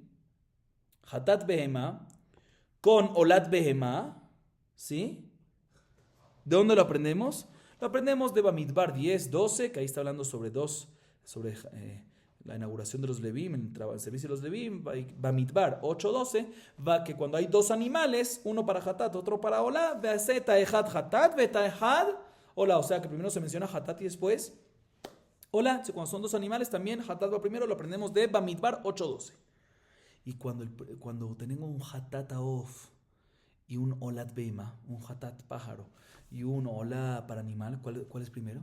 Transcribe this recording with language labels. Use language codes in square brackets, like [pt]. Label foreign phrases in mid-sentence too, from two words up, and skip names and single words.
[he] חטאת בהמה con עולת בהמה, ¿sí? [es] ¿De dónde lo aprendemos? Lo aprendemos de Bamidbar 10:12, que ahí está hablando sobre la inauguración de los Levim, el servicio de los Levim. Bamidbar 8:12, va que cuando hay dos animales, uno para Hatat, otro para Olá, [he] ועשית אחד חטאת ואת אחד עולה. [es] O sea que primero se menciona Hatat y después Olá. Cuando son dos animales también Hatat va primero, lo aprendemos de Bamidbar 8:12. Y cuando tenemos un [he] חטאת העוף [es] y un [he] עולת בהמה, [es] un hatat pájaro, y un ola para animal, ¿cuál es primero?